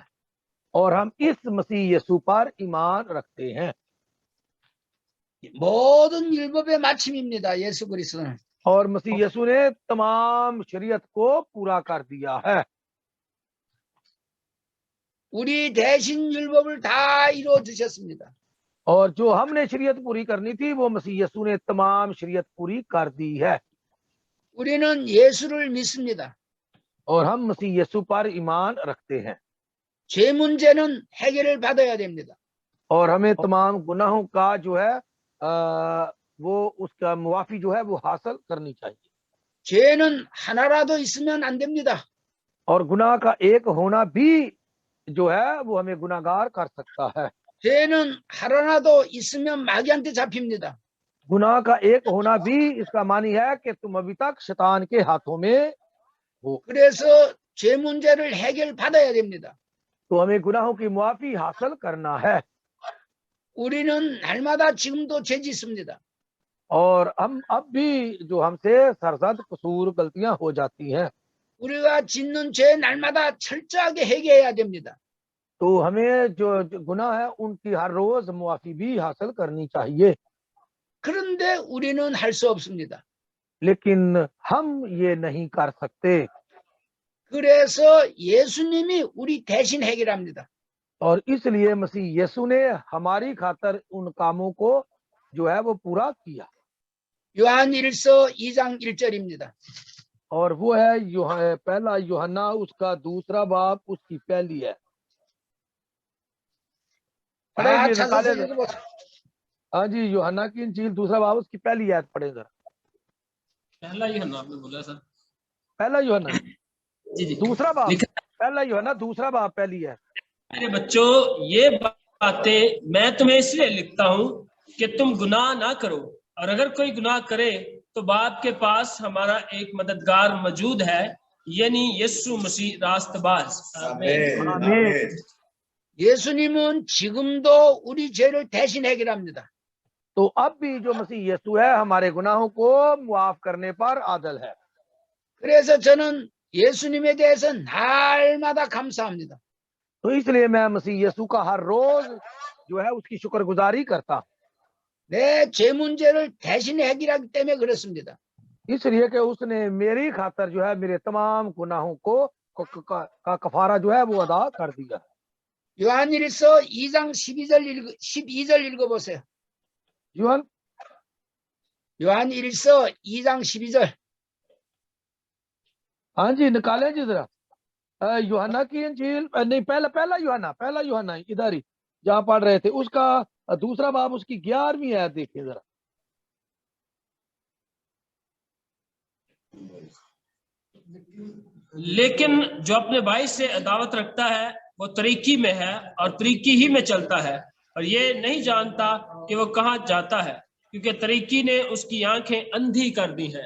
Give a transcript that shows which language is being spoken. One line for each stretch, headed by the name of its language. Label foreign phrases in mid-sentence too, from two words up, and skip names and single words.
Hindi: और हम इस मसीह यीशु पर ईमान रखते हैं।
Korean: 모든 율법의 마침입니다. 예수 그리스도는.
Hindi: और मसीह यीशु ने तमाम शरीयत को पूरा कर दिया है।
Korean: 우리 대신 율법을 다 이루어 주셨습니다.
Hindi: और जो हमने शरीयत पूरी करनी थी वो मसीह यीशु ने तमाम शरीयत पूरी कर दी है।
Korean: 우리는 예수를 믿습니다.
Hindi: और हम मसीह यीशु पर ईमान रखते हैं।
Korean: 죄 문제는 해결을 받아야 됩니다.
Hindi: और हमें तमाम गुनाहों का जो है वो उसका मुआफी जो है वो हासिल करनी चाहिए।
Korean: 죄는 하나라도 있으면 안 됩니다.
Hindi: और गुनाह का एक होना भी जो है वो हमें गुनाहगार कर सकता है।
Korean: 죄는 하나라도 있으면 마귀한테 잡힙니다.
Hindi: गुनाह का एक होना भी इसका मानी है कि तुम अभी तक शैतान के हाथों में हो।
Korean: 그래서 죄 문제를 해결 받아야 됩니다.
Hindi: तो हमें गुनाहों की मुआफी हासिल करना है।
Korean: 우리는 날마다 지금도 죄 짓습니다.
Hindi: और हम अब भी जो हमसे सरसद कसूर गलतियां हो जाती हैं,
Korean: 우리가 짓는 죄 날마다 철저하게 해결해야 됩니다.
Hindi: तो हमें जो गुनाह है उनकी हर रोज मुआफी भी हासिल करनी चाहिए।
Korean: 그런데 우리는 할 수 없습니다.
Hindi: लेकिन हम ये नहीं कर सकते।
Korean: 그래서 예수님이 우리 대신 해결합니다.
Hindi: और इसलिए मसीह यीशु ने हमारी खातर उन कामों को जो है वो पूरा किया।
Korean: 요한 1서 2장 1절입니다.
Hindi: और वो है पहला यूहन्ना उसका 2 बाब उसकी पहली है।
Korean: 다
Hindi: पढ़ेंगे
Korean: 찾아서
Hindi: निकाले।
Korean: 읽어보세요.
Hindi: हाँ जी, यूहन्ना की इंजील 2 बाब उसकी पहली आयत पढ़े जरा। पहला यूहन्ना आपने बोला सर? पहला यूहन्ना जी जी 2 बाब, लिखा पहला यूहन्ना 2 बाब पहली है। मेरे बच्चों, ये बातें मैं तुम्हें इसलिए लिखता हूँ कि तुम गुनाह ना करो, और अगर कोई गुनाह करे तो बाप के पास हमारा एक मददगार मौजूद है, यानी यीशु मसीह रास्तबाज। आमीन। आमीन।
Korean: 예수님은 지금도 우리 죄를 대신 해결합니다.
Hindi: तो अब भी जो मसीह यीशु है हमारे गुनाहों को मुआफ करने पर आदल है।
Korean: 그래서 저는 예수님에 대해서 날마다 감사합니다.
Hindi: तो इसलिए मैं मसीह यीशु का हर रोज जो है उसकी शुक्रगुजारी करता।
Korean: 내 죄 문제를 대신 해결하기 때문에 그렇습니다.
Hindi: इसलिए कि उसने मेरी खातर जो है मेरे तमाम गुनाहों को का कफारा जो है वो अदा कर दिया।
Korean: 요한 2장 12절 읽어보세요.
Hindi: यूहन
Korean: 요한 2장 12절.
Hindi: हाँ जी, निकालें जी जरा। यूहन्ना की इंजील नहीं, पहला यूहन्ना इधर ही जहाँ पढ़ रहे थे उसका 2 बाब उसकी 11वीं आयत देखिए जरा। लेकिन जो अपने भाई से अदावत रखता है वो तरीकी में है और तरीकी ही में चलता है, और ये नहीं जानता कि वो कहाँ जाता है, क्योंकि तरीकी ने उसकी आंखें अंधी कर दी हैं।